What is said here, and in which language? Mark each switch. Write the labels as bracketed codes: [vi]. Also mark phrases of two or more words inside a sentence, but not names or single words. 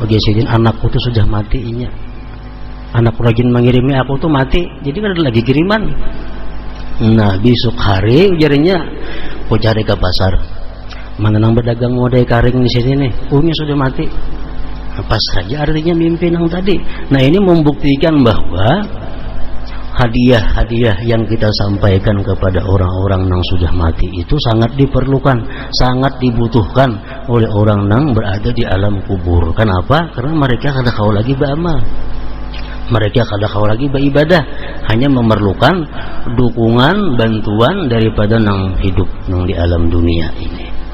[bjn] Bagi Sidin, anakku tuh sudah mati, inya. Anak rajin mengirimi aku tuh mati, jadi kan ada lagi kiriman. Nah besok hari ujarnya, aku cari ke pasar. Mana nang berdagang model karing di sini nih, umi sudah mati. Pas saja artinya mimpi nang tadi. [id] Nah ini membuktikan bahwa hadiah-hadiah yang kita sampaikan kepada orang-orang yang sudah mati itu sangat diperlukan, sangat dibutuhkan oleh orang yang berada di alam kubur. Kenapa? Karena mereka kada kau lagi beramal, mereka kada kau lagi beribadah, hanya memerlukan dukungan, bantuan daripada nang hidup nang di alam dunia ini.